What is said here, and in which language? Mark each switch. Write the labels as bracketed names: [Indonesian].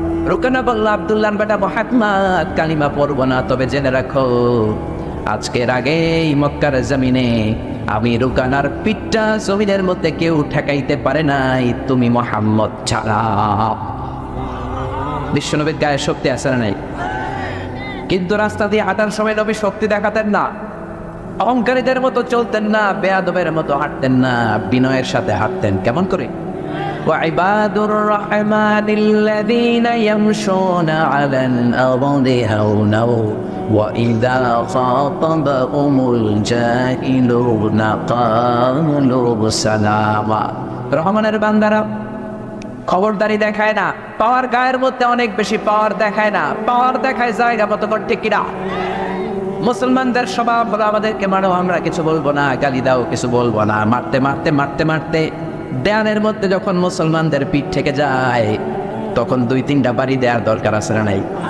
[Bangla] রুকানা বলল আব্দুল্লাহর বেটা মুহাম্মদ কালিমা পড়বো না, তবে জেনে রাখো আজকের আগেই মক্কার জমিনে আমি রুকানার পিঠটা জমিনের মধ্যে কেউ ঠেকাইতে পারে নাই, তুমি মুহাম্মদ ছাড়া। বিশ্বনবীর গায়ে শক্তি আছে না নাই? কিন্তু রাস্তা দিয়ে হাঁটার সময় নবী শক্তি দেখাতেন না, অহংকারীদের মতো চলতেন না, বেয়াদবের মতো হাঁটতেন না, বিনয়ের সাথে হাঁটতেন। কেমন করে? [Arabic] وعباد الرحمن الذين يمشون على الأرض هونا وإذا خاطبهم الجاهلون قالوا سلاما। [Bangla] রহমানের বান্দারা খবরদারি দেখায় না, পাওয়ার গায়ের মধ্যে অনেক বেশি পাওয়ার দেখায় না, পাওয়ার দেখায় জায়গা মতো করতে কিনা। মুসলমানদের স্বভাব হলো আমাদেরকে মারো, আমরা কিছু বলবো না, গালি দাও, কিছু বলবো না। মারতে মারতে মারতে মারতে দেয়ালের মধ্যে যখন মুসলমানদের পিঠ থেকে যায় তখন 2-3টা বাড়ি দেওয়ার দরকার আছে না নাই?